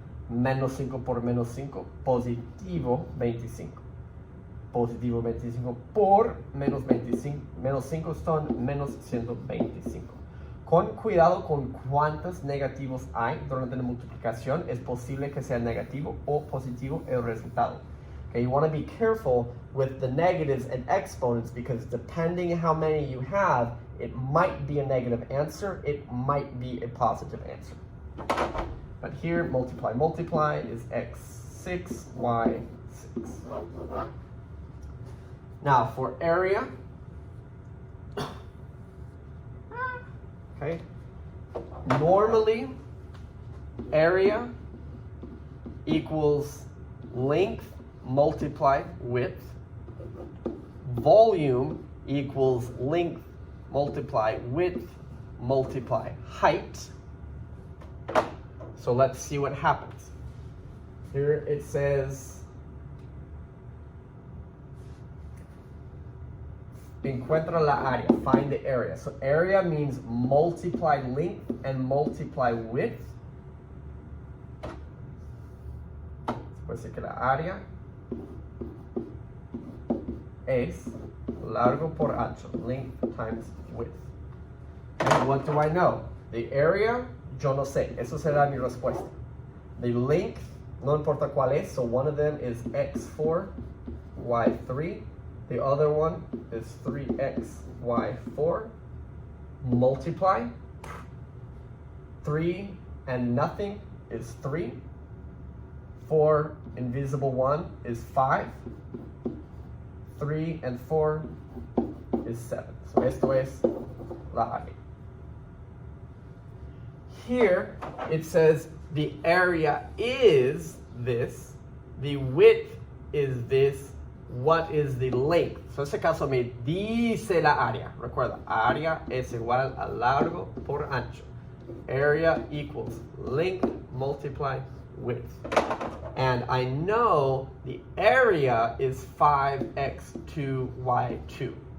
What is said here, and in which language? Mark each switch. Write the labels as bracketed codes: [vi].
[es] Menos 5 por menos 5, positivo 25. Positivo 25 por menos 25. Menos 5 son menos 125. Con cuidado con cuántos negativos hay durante la multiplicación. Es posible que sea negativo o positivo el resultado. [en] Okay, you want to be careful with the negatives and exponents because depending how many you have, it might be a negative answer, it might be a positive answer. But here, multiply is x6, y6. Now for area, okay, normally area equals length multiplied width. Volume equals length multiply width multiply height. So let's see what happens. Here it says, [es] encuentra la área, [en] find the area. So area means multiply length and multiply width. [es] Puede decir que la área es largo por ancho, [en] length times width. And what do I know? The area, [es] yo no sé. Eso será mi respuesta. [en] The length, [es] no importa cuál es, [en] so one of them is x4, y3. The other one is 3x, y4. Multiply. 3 and nothing is 3. 4 invisible 1 is 5. 3 and 4 is 7. So [es] esto es la área. [en] Here it says the area is this, the width is this, what is the length? [es] So en este caso me dice la área. Recuerda, área es igual a largo por ancho. [en] Area equals length multiply width. And I know the area is 5x2y2.